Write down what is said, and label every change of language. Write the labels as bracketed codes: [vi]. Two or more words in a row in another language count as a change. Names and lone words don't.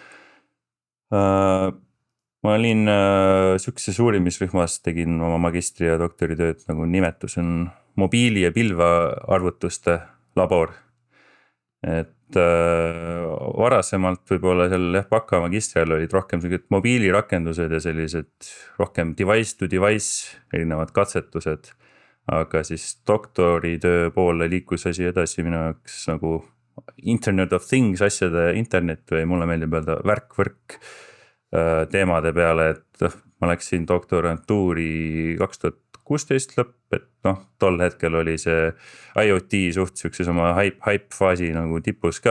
[et] Ma olin sükses uurimisrühmas, tegin oma magistri ja doktoritööd, nagu nimetus on mobiili- ja pilvearvutuste labor. Et varasemalt võib-olla seal baka magistri all olid rohkem mobiilirakendused ja sellised rohkem [en] device to device [et] erinevad katsetused. Aga siis doktoritöö poole liikus asi edasi minu jaoks nagu [en] Internet of Things, [et] asjade internet või mulle meeldib öelda värk-võrk teemade peale, et ma läksin doktorantuuri 2016 lõpp, et tol hetkel oli see IoT suht sükses oma hype faasi nagu tipus ka.